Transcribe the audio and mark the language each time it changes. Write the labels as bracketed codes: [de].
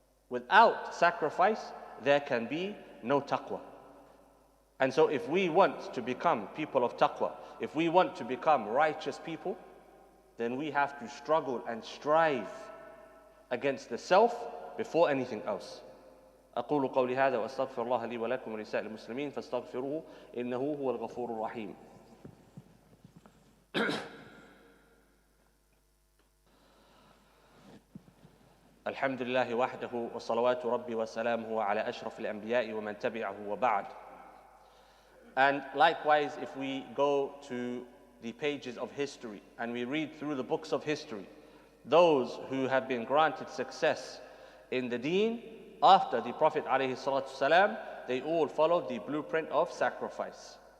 [en] Without sacrifice, there can be no taqwa. And so if we want to become people of taqwa, if we want to become righteous people, then we have to struggle and strive against the self before anything else. [ar] أقول قولي هذا وأستغفر الله لي ولكم ولسائر المسلمين فاستغفروه إنه هو الغفور الرحيم. الحمد لله وحده وصلوات ربي وسلامه على أشرف الأنبياء ومن تبعه وبعد. [en] And likewise, if we go to the pages of history and we read through the books of history, those who have been granted success in the deen after the Prophet ﷺ, they all followed the blueprint of sacrifice.